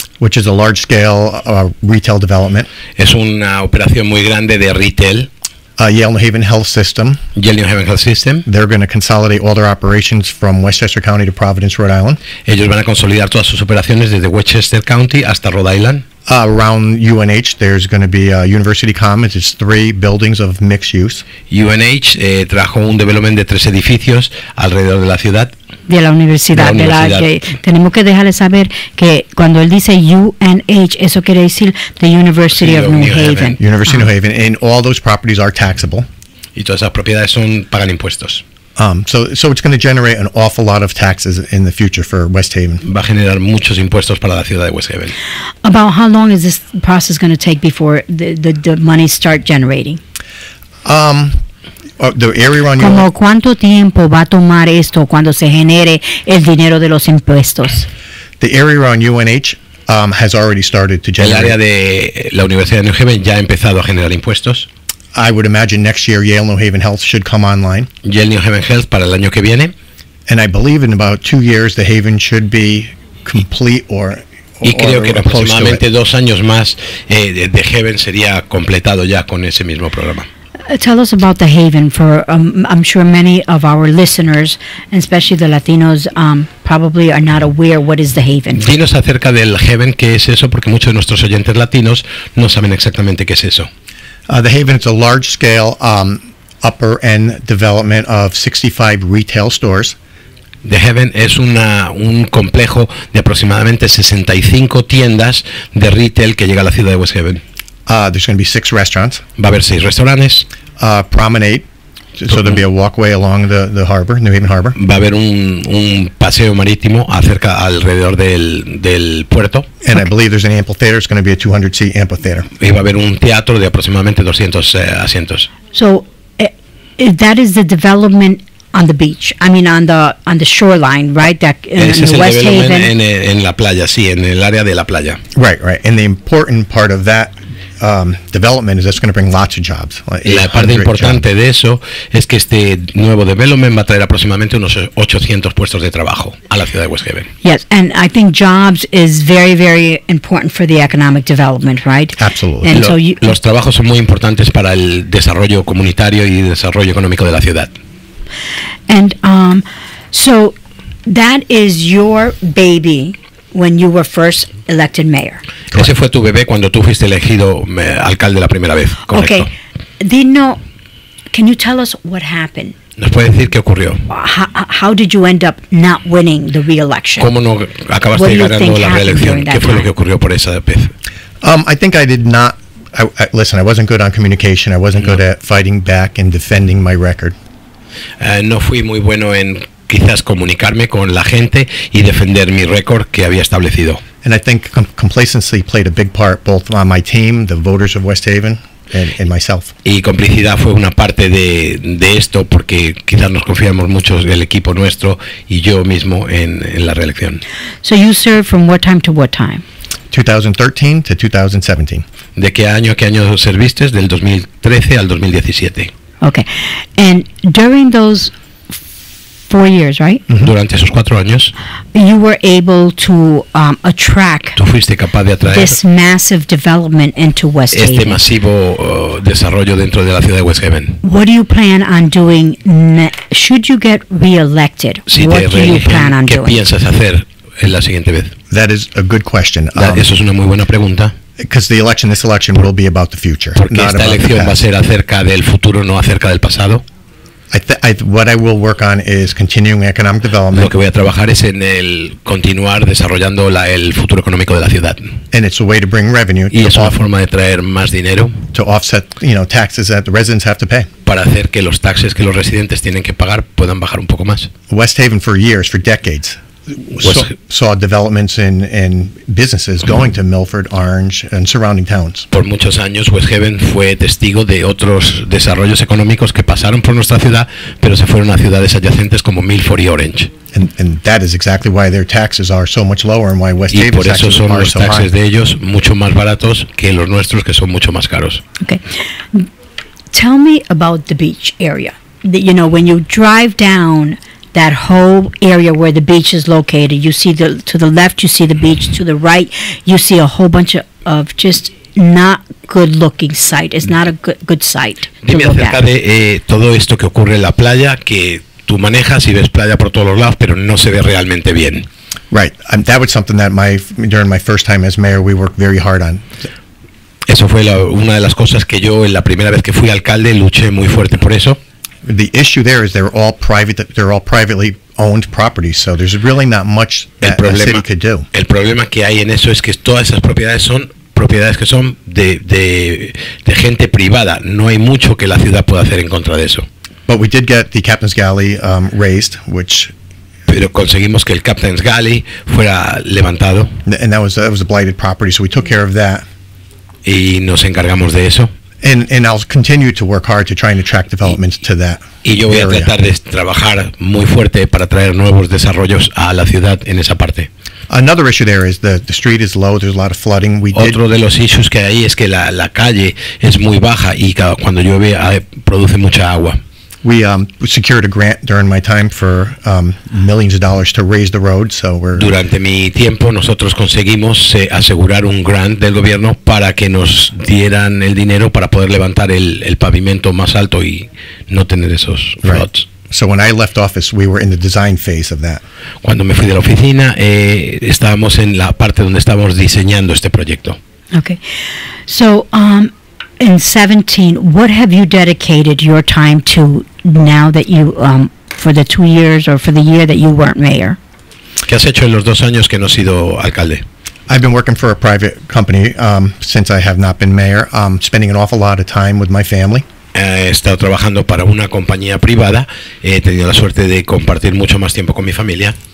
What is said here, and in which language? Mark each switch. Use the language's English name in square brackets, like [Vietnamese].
[English] which is a large-scale retail development. [Spanish] Es una operación muy grande de retail. [English] Yale New Haven Health System. Yale New Haven Health System. They're going to consolidate all their operations from Westchester County to Providence, Rhode Island. [Spanish] Ellos van a consolidar todas sus operaciones desde Westchester County hasta Rhode Island. [English] Around UNH, there's going to be University Commons. It's 3 buildings of mixed use. [Spanish] UNH trajo un development de 3 edificios alrededor de la ciudad. De la universidad. Que tenemos que dejarle saber que cuando él dice UNH, eso quiere decir [English] the University of New Haven. University of New Haven, and all those properties are taxable. [Spanish] Y todas esas propiedades pagan impuestos. [English] So it's going to generate an awful lot of taxes in the future for West Haven. [Spanish] Va a generar muchos impuestos para la ciudad de West Haven. [English] About how long is this process going to take before the money start generating? The area around [Spanish] ¿Como cuánto tiempo va a tomar esto cuando se genere el dinero de los impuestos? [English] The area around UNH has already started to generate. [Spanish] El área de la Universidad de New Haven ya ha empezado a generar impuestos. [English] I would imagine next year Yale New Haven Health should come online. [Spanish] Yale New Haven Health para el año que viene. [English] And I believe in about 2 years the Haven should be complete [Spanish] y creo que en aproximadamente 2 años más The Haven sería completado ya con ese mismo programa. [English] Tell us about the Haven. For I'm sure many of our listeners, and especially the Latinos, probably are not aware what is the Haven. [Spanish] Dinos acerca del Haven, qué es eso, porque muchos de nuestros oyentes latinos no saben exactamente qué es eso. [English] The Haven is a large-scale upper-end development of 65 retail stores. [Spanish] The Haven es un complejo de aproximadamente 65 tiendas de retail que llega a la ciudad de West Haven. [English] There's going to be 6 restaurants. [Spanish] Va a haber 6 restaurantes. [English] Promenade. So there'll be a walkway along the harbor, New Haven Harbor. [Spanish] Va a haber un paseo marítimo alrededor del puerto. [English] And I believe there's an amphitheater. It's going to be a 200-seat amphitheater. [Spanish] Y va a haber un teatro de aproximadamente 200 asientos. [English] So that is the development on the beach. I mean on the shoreline, right? That [Spanish] Ese es el [English] West development Haven. [Spanish] en la playa, sí, en el área de la playa. [English] Right. And the important part of that development is that's going to bring lots of jobs. [Spanish] La parte importante de eso es que este nuevo development va a traer aproximadamente unos 800 puestos de trabajo a la ciudad de West Haven. [English] Yes, and I think jobs is very, very important for the economic development, right? Absolutely. And [Spanish] los trabajos son muy importantes para el desarrollo comunitario y desarrollo económico de la ciudad. [English] And so that is your baby when you were first elected mayor. [Spanish] Ese fue tu bebé cuando tú fuiste elegido alcalde la primera vez, correcto. [English] Okay. Dino, can you tell us what happened? [Spanish] ¿Nos puede decir qué ocurrió? [English] How did you end up not winning the re-election? [Spanish] ¿Cómo no acabaste ganando la reelección? ¿Qué fue lo que ocurrió por esa vez? [English] I think I did not. Listen, I wasn't good on communication. I wasn't good at fighting back and defending my record. [Spanish] No fui muy bueno en quizás comunicarme con la gente y defender mi récord que había establecido. [English] And I think complacency played a big part, both on my team, the voters of West Haven, and myself. [Spanish] Y complicidad fue una parte de esto, porque quizás nos confiamos mucho el equipo nuestro y yo mismo en la reelección. [English] So you served from what time to what time? 2013 to 2017. [Spanish] ¿De qué año a qué año serviste? Del 2013 al 2017. [English] Okay. And during those 4 years, right? [Spanish] Durante esos 4 años, [English] you were able to attract [Spanish] tú fuiste capaz de atraer [English] this massive development into West [Spanish] este [English] Haven. [Spanish] masivo desarrollo dentro de la ciudad de West Haven. [English] What do you plan on doing should you get re-elected? [Spanish] Si [English] What do you plan on [Spanish] reeligen, ¿qué [English] doing? [Spanish] piensas hacer en la siguiente vez? [English] That is a good question. [Spanish] Eso es una muy buena pregunta. [English] Because this election will be about the future. [Spanish] Porque esta elección va a ser acerca del futuro, no acerca del pasado. [English] What I will work on is continuing economic development. [Spanish] Lo que voy a trabajar es en el continuar desarrollando el futuro económico de la ciudad. [English] And it's a way to bring revenue. [Spanish] Y es una forma de traer más dinero. [English] To offset, taxes that the residents have to pay. [Spanish] Para hacer que los taxes que los residentes tienen que pagar puedan bajar un poco más. [English] West Haven for decades, saw developments in businesses going to Milford, Orange, and surrounding towns. [Spanish] Por muchos años West Haven fue testigo de otros desarrollos económicos que pasaron por nuestra ciudad, pero se fueron a ciudades adyacentes como Milford y Orange. [English] And that is exactly why their taxes are so much lower and why West Haven's [Spanish] por eso son los [English] so taxes [Spanish] de ellos mucho más baratos que los nuestros, que son mucho más caros. [English] Okay. Tell me about the beach area. When you drive down that whole area where the beach is located, you see to the left you see the beach, to the right you see a whole bunch of just not good looking site. It's not a good site. [Spanish] Dime acerca de todo esto que ocurre en la playa, que tú manejas y ves playa por todos los lados, pero no se ve realmente bien. [English] Right. That was something that during my first time as mayor we worked very hard on. [Spanish] Eso fue una de las cosas que yo en la primera vez que fui alcalde luché muy fuerte por eso. [English] The issue there is they're all privately owned properties, so there's really not much that the city could do. [Spanish] El problema que hay en eso es que todas esas propiedades son propiedades que son de gente privada. No hay mucho que la ciudad pueda hacer en contra de eso. [English] But we did get the Captain's Galley raised, [Spanish] pero conseguimos que el Captain's Galley fuera levantado. [English] And that was a blighted property, so we took care of that. [Spanish] Y nos encargamos de eso. [English] And I'll continue to work hard to try and attract developments to that. [Spanish] Y yo voy a tratar de trabajar muy fuerte para traer nuevos desarrollos a la ciudad en esa parte. [English] Another issue there is the street is low. There's a lot of flooding. [Spanish] Otro de los issues que hay es que la calle es muy baja y cuando llueve produce mucha agua. [English] We secured a grant during my time for millions of dollars to raise the road. [Spanish] Durante mi tiempo nosotros conseguimos asegurar un grant del gobierno para que nos dieran el dinero para poder levantar el pavimento más alto y no tener esos floods. [English] So when I left office, we were in the design phase of that. [Spanish] Cuando me fui de la oficina, estábamos en la parte donde estábamos diseñando este proyecto. [English] Okay. So in 17, what have you dedicated your time to now that you, for the 2 years or for the year that you weren't mayor? [Spanish] ¿Qué has hecho en los 2 años que no has sido alcalde? [English] I've been working for a private company since I have not been mayor, spending an awful lot of time with my family. [Spanish] He estado trabajando para una compañía privada, he tenido la suerte de compartir mucho más tiempo con mi familia.